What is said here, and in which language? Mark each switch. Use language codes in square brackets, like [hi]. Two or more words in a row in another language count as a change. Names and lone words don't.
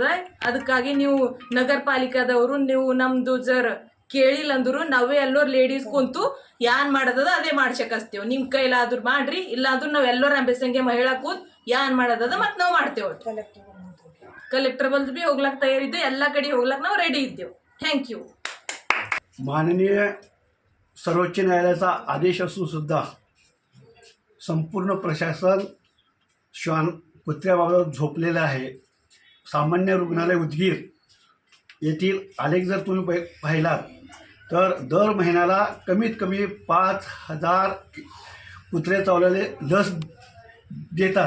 [kn] ಅದಕ್ಕಾಗಿ ನೀವು ನಗರ ಪಾಲಿಕಾದವರು ನೀವು ನಮ್ದು ಜರ್ ಕೇಳಿಲ್ಲ ಅಂದ್ರು ನಾವೇ ಎಲ್ಲರೂ ಲೇಡೀಸ್ ಕುಂತು ಯಾನ್ ಮಾಡೋದದ ಅದೇ ಮಾಡ್ಸಕಸ್ತೇವ್. ನಿಮ್ ಕೈಲಾದ್ರು ಮಾಡ್ರಿ, ಇಲ್ಲಾಂದ್ರೂ ನಾವ್ ಎಲ್ಲರೂ ಅಂಬೆಸಂಗೆ ಮಹಿಳಾ ಕೂತ್ ಯಾನ್ ಮಾಡೋದದ ಮತ್ ನಾವ್ ಮಾಡ್ತೇವ್. ಕಲೆಕ್ಟರ್ ಬಲ್ದು ಬಿ ಹೋಗ್ಲಾಕ್ ತಯಾರಿದ್ದೇವೆ, ಎಲ್ಲಾ ಕಡೆ ಹೋಗ್ಲಾಕ್ ನಾವು ರೆಡಿ ಇದ್ದೇವೆ. [en] thank you. [mr] माननीय सर्वोच्च न्यायालयाचा आदेश असून सुद्धा संपूर्ण प्रशासन कुत्र्याबाबत झोपलेलं आहे. सामान्य रुग्णालय उदगीर येथील आलेख जर तुम्ही पाहिलात तर दर महिन्याला कमीत कमी 5,000 कुत्रे चावलेले लस देतात.